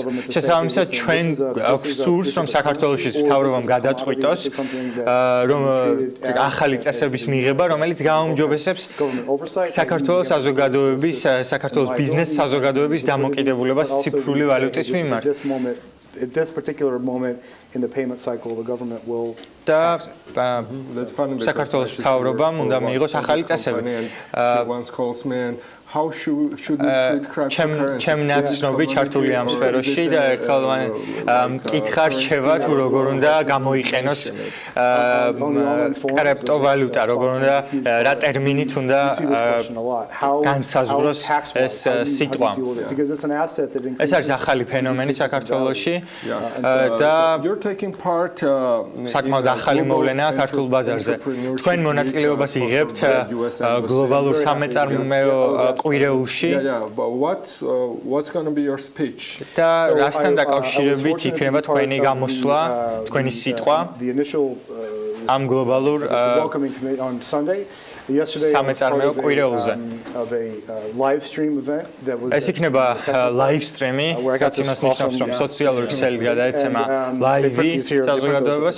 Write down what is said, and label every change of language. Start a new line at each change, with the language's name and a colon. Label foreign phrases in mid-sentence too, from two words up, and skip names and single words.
Georgian: შესაბამისად, ჩვენ აქვს სურს, რომ საქართველოშიც მთავრობამ გადაწყვიტოს, რომ ახალი წესების მიღება, რომელიც გააუმჯობესებს საქართველოს საზოგადოების, საქართველოს ბიზნეს საზოგადოების დამოკიდებულებას ციფრული ვალუტის მიმართ.
English: At this particular moment in the payment cycle, the government will
Georgian: და საქართველოს მთავრობამ უნდა მიიღოს ახალი წესები.
English: How should we treat cryptocurrency?
Georgian: ჩემ ნაცნობი ჩართული ამ სფეროში და ერთხელ მკითხა რჩევა თუ როგორ უნდა გამოიყენოს კრიპტოვალუტა, როგორ უნდა რა ტერმინით უნდა განსაზღვროს ეს სიტყვა. ეს არის ახალი ფენომენი საქართველოში და საკმაოდ ახალი მოვლენაა ქართულ ბაზარზე. თქვენ მონაწილეობას იღებთ გლობალურ სამეწარმეო კვირეულში.
English: What's going to be your speech?
Georgian: და რასთან დაკავშირებით იქნება თქვენი გამოსვლა, თქვენი სიტყვა ამ გლობალურ სამეწარმეო კვირეულზე. ეს იქნება
English: live stream-
Georgian: ი, რაც იმას ნიშნავს, რომ სოციალური ქსელი გადაეცემა live-ი საზოგადოებას.